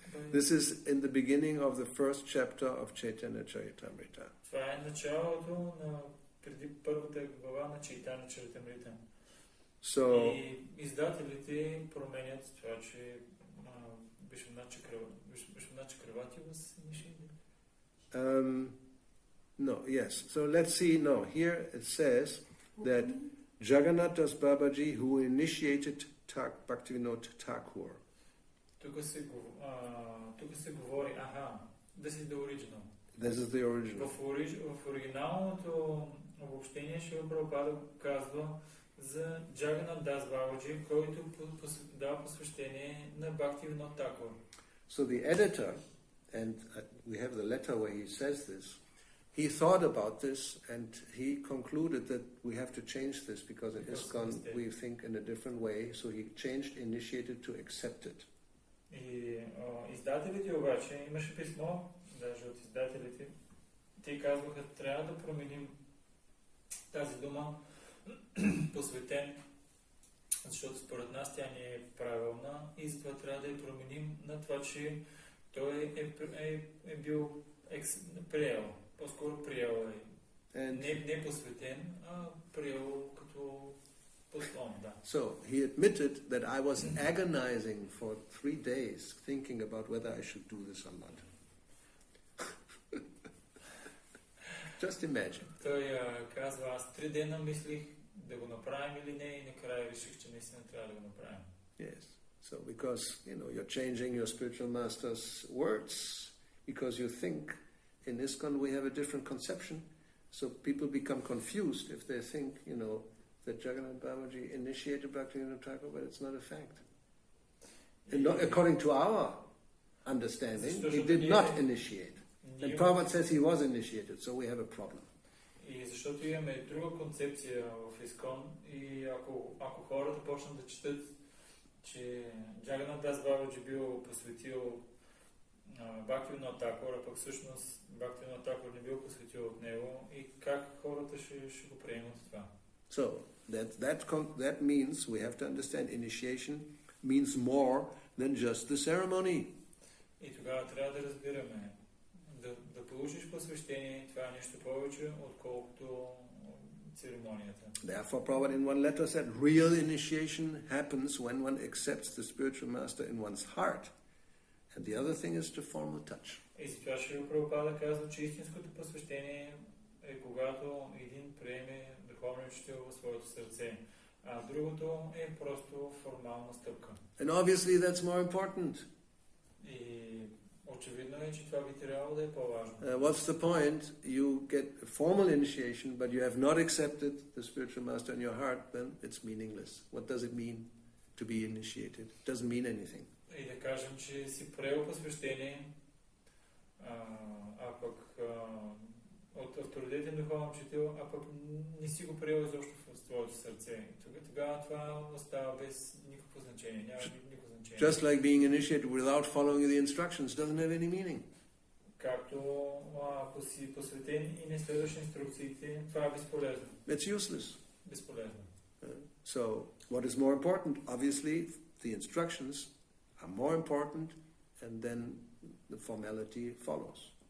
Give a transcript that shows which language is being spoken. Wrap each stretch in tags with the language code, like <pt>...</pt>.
<en>This is in the beginning of the first chapter of Chaitanya Charitamrita.</en> <bg>Това е началото на преди първата глава на Чайтания Чаритамрита.</bg> <en>So,</en> <bg>И издателите променят това, че Vishwanath Chakravarti</bg> <en>was initiated. no, yes. So let's see. No, here it says that Jagannath Das Babaji, who initiated Bhaktivinoda Thakur.</en> <bg>Тук се говори,</bg> <en>this is the original. This is the original.</en> <bg>В оригиналното обобщение Шрила Прабхупада казва за Джаганат Дас Бабаджи, който дава посвещение на Бхактивинода Такур.</bg> <en>So the editor, and we have the letter where he says this, he thought about this and he concluded that we have to change this because in ISKCON we think in a different way, so he changed initiated to accepted.</en> <bg>И издателите обаче, имаше писмо, даже от издателите, те казваха, трябва да променим тази дума посветен, защото според нас тя не е правилна и затова трябва да я променим на това, че той е бил приел, по-скоро приел е. Не посветен, а приел като послон, да.</bg> <en>So he admitted that I was agonizing for 3 days thinking about whether I should do this or not. Just imagine.</en> <bg>Той казва, аз 3 дена мислих да го направим или не и накрая реших, че наистина трябва да го направим.</bg> <en>Yes. So because, you're changing your spiritual master's words, because you think in ISKCON we have a different conception, so people become confused if they think, that Jagannath Babaji initiated Bhaktivinoda Thakur, but it's not a fact. And according to our understanding, he did not initiate. And Prabhupada says he was initiated, so we have a problem.</en> <bg>И защото имаме друга концепция в ИСКОН и ако хората почнат да четат, че Джаганат Дас Бабаджи бил посветил Бхактивинода Такур, а пък всъщност Бхактивинода Такур не бил посветил от него и как хората ще го приемат това.</bg> <en>So that means we have to understand initiation means more than just the ceremony.</en> <bg>И тогава трябва да разбираме, да получиш посвещение, това е нещо повече, отколкото церемонията.</bg> <en>Therefore, Prabhupada in one letter said, real initiation happens when one accepts the spiritual master in one's heart. And the other thing is to formal touch.</en> <bg>И затова Шрила Прабхупада казва, че истинското посвещение е когато един приеме духовния учител в своето сърце, а другото е просто формална стъпка.</bg> <en>And obviously that's more important.</en> <bg>И очевидно е, че това би трябвало да е по-важно.</bg> <en>What's the point? You get a formal initiation, but you have not accepted the spiritual master in your heart, then it's meaningless. What does it mean to be initiated? It doesn't mean anything.</en> <bg>И да кажем, че си приел посвещение, а пък от авторитетен духовен учител, а пък не си го приел изобщо в твоето сърце. Тогава това остава без никакво значение. Няма никакво значение.</bg> <en>Just like being initiated without following the instructions doesn't have any meaning.</en> <bg>Както ако си посветен и не следваш инструкциите, това е безполезно.</bg> <en>It's useless.</en> <bg>Безполезно.</bg> <en>So, what is more important? Obviously, the instructions are more important, and then the formality follows.</en>